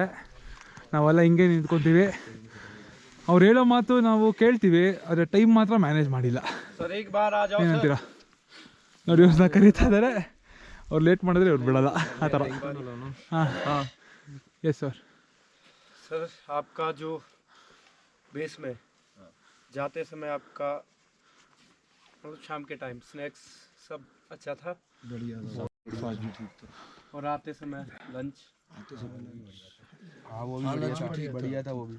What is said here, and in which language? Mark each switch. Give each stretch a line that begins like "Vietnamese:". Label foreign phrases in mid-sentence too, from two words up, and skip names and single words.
Kannada: ನಾವೆಲ್ಲ ಹಿಂಗೆ ನಿಂತ್ಕೊತೀವಿ. ಅವ್ರು ಹೇಳೋ ಮಾತು ನಾವು ಕೇಳ್ತೀವಿ, ಆದರೆ ಟೈಮ್ ಮಾತ್ರ ಮ್ಯಾನೇಜ್ ಮಾಡಿಲ್ಲ. ಏನಂತೀರಾ? ನೋಡಿ ಇವ್ರನ್ನ ಕರೀತಾ ಇದ್ದಾರೆ. ಅವ್ರು ಲೇಟ್ ಮಾಡಿದ್ರೆ ಇವ್ರು ಬಿಡೋಲ್ಲ ಆ ಥರ. ಹಾಂ
English: yes sir.
Hindi: सर आपका जो बेस में जाते समय आपका मतलब शाम के
English: time snacks
Hindi: सब अच्छा था? बढ़िया था. और आते समय लंच? हाँ वो भी बढ़िया था. वो भी